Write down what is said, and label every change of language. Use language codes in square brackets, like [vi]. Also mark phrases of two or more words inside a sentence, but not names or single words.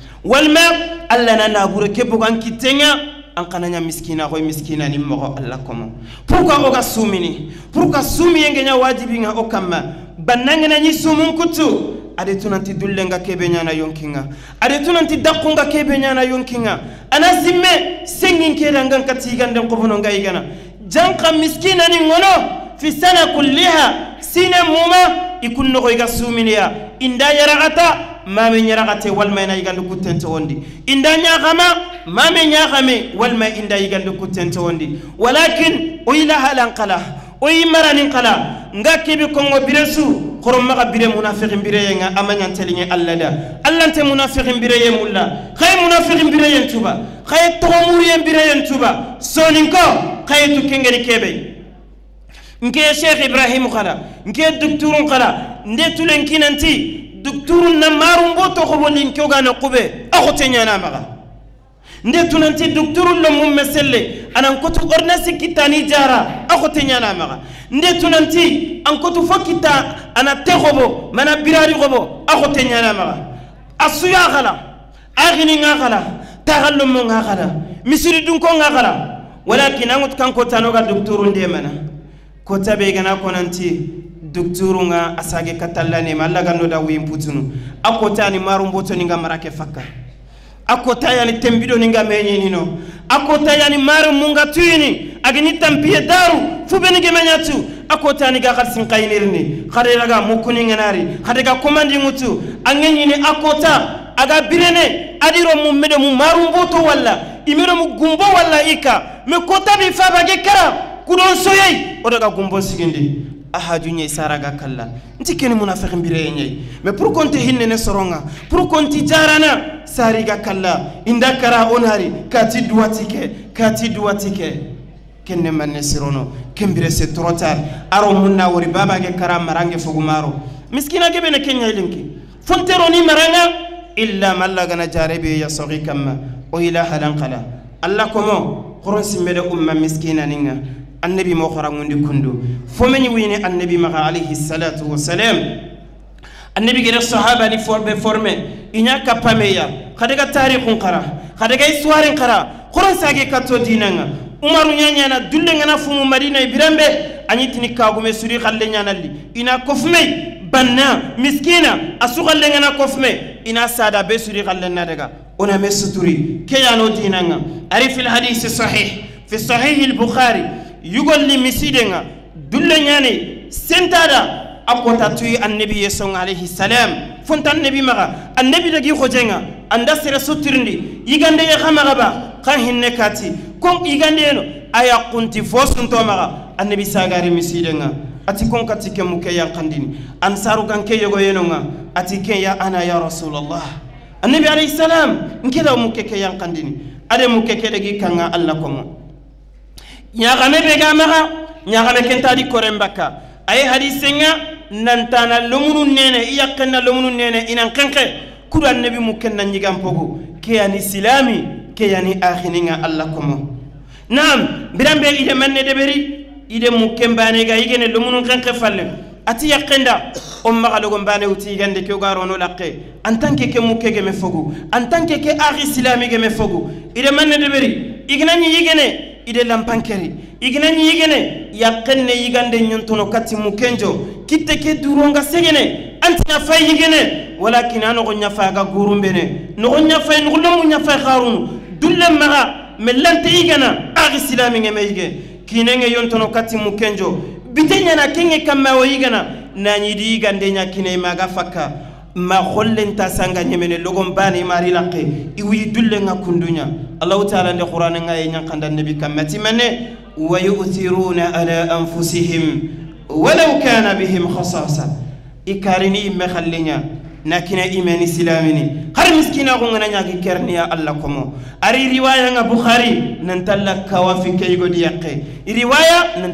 [snk] walma Allah na nabure ke bogan kitenga an kananya miskina ko miskina ni mo Allah komo pourquoi oga sumini pourquoi sumi ngenya wajibi nga okamma bananga ni sumun kutu ade tunanti dullenga kebe nyana yonkinga ade tunanti dakunga kebe nyana yonkinga ana simme sengin keda ngan katiga ndem ko bono ngai gana janka miskina ni ngono fi sana kulliha sina muma ikunno ko iga sumini ya inda yaragata mame nyaragate walma ina yigandu kutente wondi inda nyagama mame nyagame walma inda yigandu kutente wondi walakin oyila halan qala oyi maranin qala ngakebe kongo biresu khorom maga bire munafiqin bire yenga amanya telinge Allah da Allah te munafiqin bire yemulla khay munafiqin bire yentuba khay togomuri yen bire yentuba soninko khay tu kengeni kebe nke Sheikh Ibrahim qala nke doktorun qala ndetulen kinanti doktorun na marum boto ko bolin ko gana qube akhote nyana maga ndetunanti doktorun lo mum meselle anan ko to ornasi kitani jara akhote nyana maga ndetunanti an ko to fokita ana tegobo mana birari gobo akhote nyana maga asuya khala agini ngakhala tagallo mo ngakhala misiri dun ko ngakhala walakin angut kan ko tanoga doktorun de mana ko tabe gana konanti doktorunga asage katallane malla gando da wi imputunu akota ni marumboto ninga marake fakka akota yani tembido ninga menyi no akota yani marum munga tuini agini tampiye daru fubenige manyatu akota ni ga khalsin qaynirni khare laga mukuni nganari khade ga komandi mutu angenyi ni akota aga birene adiro mummede mu marumboto walla imiro mu gumbo walla ika me kota bi faba ge kara kudon soyei odaga gumbo sigindi ahajunye saraga kalla nti ken munafiqin bireye [fr] mais pour [snk] konti hinne ne soronga pour konti jarana sariga kalla indakara onari kati duwatike kenne manne sirono kembire [fr] c'est trop tard [snk] aro munna wori baba ge karam marange fogumaro miskina ge bene kenya linki fontero ni maranga illa mallagana jarabe ya sagi kamma o ilaha lan qala alla komo qoron simmede umma miskina ninga annabi mo khorangundi kundu fomeni wini annabi maga [ar] عليه الصلاة والسلام [snk] annabi gere sahaba ni formé inya kapameya khadaga tarikhun qara khadaga histoire qara qoron sage katto dinanga umaru nyanya na dulle ngana fumu madina ibirambe anyitini kagume suri khalle nyanalli ina kofme banna miskina asughalle ngana kofme ina sada be suri khalle nadaga ona mesuturi kayano dinanga ari [ar] في الحديث الصحيح في صحيح البخاري [snk] yugol li misidenga dulle nyane sentada akota tuyi annabi yeson [ar] عليه السلام [snk] fontan nabi maga annabi dagi khojenga anda sira sutirndi yigande ya khamaga ba kan hinne kati kon yigande no aya kunti fosun to maga annabi sagari misidenga ati kon kati ke muke ya kandini ansaru kan ke yogo yenonga ati ke ya ana [ar] يا رسول الله [snk] annabi [ar] عليه السلام [snk] nkeda muke ke ya kandini ade muke ke dagi kanga alla komo nyagame bega maga nyagame kentadi korembaka ay hadisenga nantana lomunu nene iyakna lomunu nene inan kanke kudu annabi mukenna nyigam pogo ke yani islami ke yani akhininga alla komo nam birambe ide manne deberi ide mukembane ga yigene lomunu kanke falle ati yakenda o magalogo mbane uti gande ke garono lakke [fr] en tant que [snk] mukkege me fogo [fr] en tant [snk] que akhi islami ge me fogo ide manne deberi ignani yigene ide lampankeri ignani yigene yakenne yigande nyontono kati mukenjo kitte ke duronga segene antina fay yigene walakin ano gonya faga gurumbene no gonya fay no lomu nya fay kharunu dulle maga melante yigana agi islami ngeme yige kinenge yontono kati mukenjo bitenya na kenge kama o yigana nani di yigande nya kine maga fakka ma khollenta sanga nyemene logom bani mari laqe iwi dulle nga kundunya allah taala de qur'an nga ye nyankanda nabi kamati mane [ar] ويؤثرون على أنفسهم ولو كان بهم خصاصة [snk] ikarini me khallinya nakina imani silamini har miskina ko ngana nyaki kerniya allah komo ari riwaya nga bukhari nan talla kawafi kay godi yaqe riwaya nan